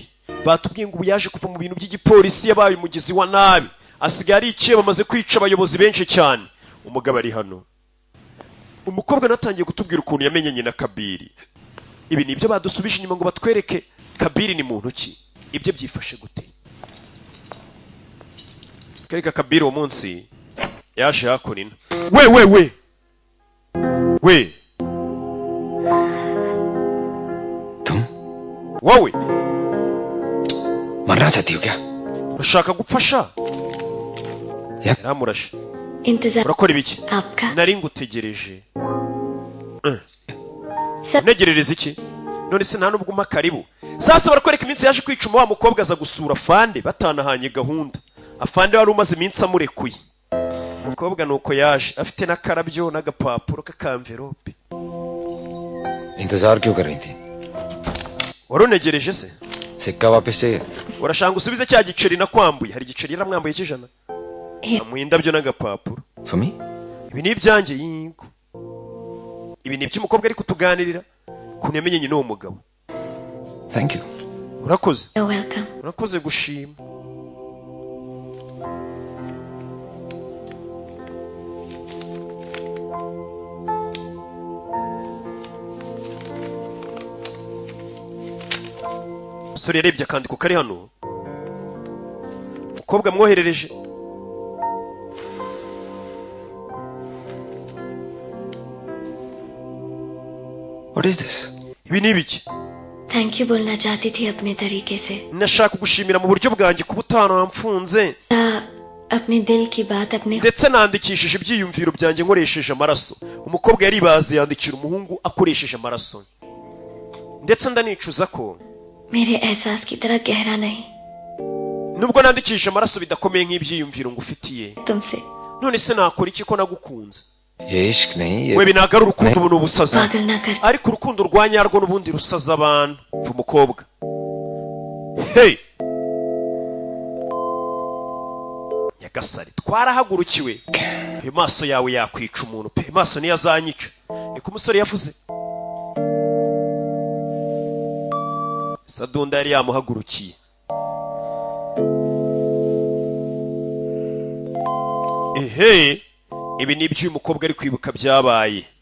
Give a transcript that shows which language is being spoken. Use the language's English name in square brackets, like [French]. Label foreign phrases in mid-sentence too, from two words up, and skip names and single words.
[Kinyarwanda] batubwiye ngo ubu yaje kuva mu bintu by'igipolisi yabaye umugizi wa nabi asigaye ari ikiye bamaze kwica abayobozi benshi cyane umugabo ari hano umukobwa natangiye kutubwira ukuntu yamenyanye na Kabiri ibi nibyo badusubije inyuma ngo batwereke Kabiri ni muntu ki ibyo byifashe gute kereka Kabiri uwo munsi yaje hakurina we [Hindi] तुम [Kinyarwanda] wowe [Hindi] मरना चाहती हो क्या [Kinyarwanda] urashaka gupfasha yaramurashe [Hindi] इंतजार [Kinyarwanda] urakora ibiki [Hindi] आपका [Kinyarwanda] nari ngutegereje [Hindi] सब [Kinyarwanda] unegerereza iki none se nta nubwo umpa [Swahili] karibu sasa [Kinyarwanda] barakwereka iminsi yaje kwicuma wa mukobwa aza gusura afande batanahanye gahunda afande wari umaze iminsi amurekuye umukobwa nuko yaje afite n'akarabyo n'agapapuro k'akamverope [Hindi] इंतजार क्यों कर रही थी [Kinyarwanda] wari unegereje se [Hindi] सिक्का वापस चाहिए [Kinyarwanda] urashanga usubize cya giceri nakwambuye hari igiceri yaramwambuye cy'ijana amuha indabyo n'agapapuro [English] for me [Kinyarwanda] ibi ni ibyanjye yingo ibi ni iby'umukobwa ari kutuganirira ukuntu yamenyanye n'uwo mugabo [English] thank you [Kinyarwanda] urakoze [English] You're welcome. [Kinyarwanda] urakoze gushima umusore yarebye akandiko kari hano umukobwa amwoherereje [English] what is this [Kinyarwanda] ibi ni ibiki [English] thank you [Hindi] बोलना चाहती थी अपने तरीके से [Kinyarwanda] nashaka kugushimira mu buryo bwanjye kuba utanamfunze [Hindi] अपने दिल की बात अपने [Kinyarwanda] ndetse nandikishije ibyiyumviro byanjye nkoresheje amaraso umukobwa yaribaze yandikira umuhungu akoresheje amaraso ndetse ndanicuza ko [Hindi] मेरे एहसास की तरह गहरा नहीं [Kinyarwanda] nubwo nandikishije amaraso bidakomeye nk'ibyiyumviro ngufitiye [Hindi] तुमसे [Kinyarwanda] none se nakora iki ko nagukunze [Hindi] ये इश्क नहीं ये [Kinyarwanda] we binaga ari urukundo ubu ni ubusazi [Hindi] पागल ना कर [Kinyarwanda] ariko urukundo rwa nyarwo n'ubundi rusaza abantu mva umukobwa hey nyagasari twarahagurukiwe ayo maso yawe yakwica umuntu pe maso niyo azanyica niko umusore yavuze sadunda yari yamuhagurukiye ehe ibi ni iby'uyu mukobwa ari kwibuka byabaye